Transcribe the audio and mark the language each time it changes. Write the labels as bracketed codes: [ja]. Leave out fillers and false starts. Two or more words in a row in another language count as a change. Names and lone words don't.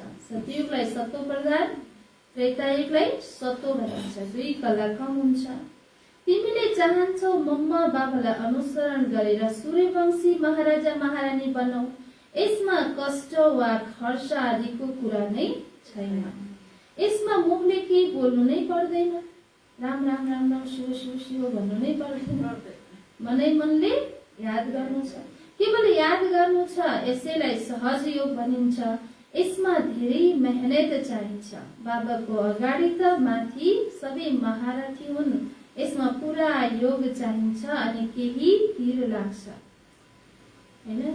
[ne] सतयुगलाई सतो प्रधान, त्रेतायुगलाई सतो भनिन्छ। 2 कला कम हुन्छ। तिमीले चाहन्छौ मम्मा बाबालाई अनुसरण गरेर सूर्यवंशी महाराजा महारानी बनौ। यसमा कष्ट वा खर्च आदिको कुरा नै छैन। यसमा मुखले केही बोल्नु नै पर्दैन। राम राम राम राम शिव शिव शिव भन्नु नै पर्दैन। मनै मनले याद गर्नु छ, केवल याद गर्नु छ। यसैलाई सहज योग भनिन्छ। यसमा धेरै मेहनत चाहिन्छ। बाबाको अगाडि त माथि सबै महारथी हुन्। यसमा पुरा योग चाहिन्छ अनि केही तीर लाग्छ हैन।